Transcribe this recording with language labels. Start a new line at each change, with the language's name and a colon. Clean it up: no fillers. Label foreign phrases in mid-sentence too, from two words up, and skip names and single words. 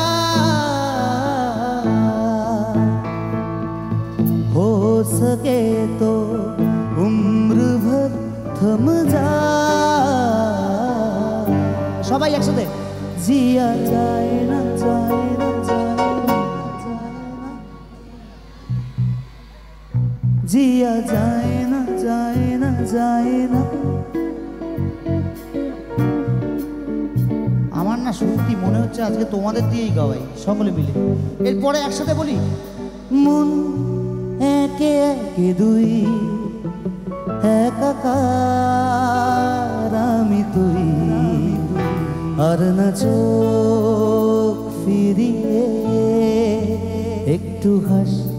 Hindi: हो सके तो उम्र भर थम जा
Bangla: সবাই একসাথে
Hindi: जिया जाए ना जाए ना जिया जाए ना जाए ना जाए ना
Bangla: আমার না সত্যি মনে হচ্ছে আজকে তোমাদের দিয়েই গাওয়াই সকলে মিলে এরপরে একসাথে বলি মন একে একে দুই একাকার আমি তুই আর না চোখ ফিরিয়ে একটু হাস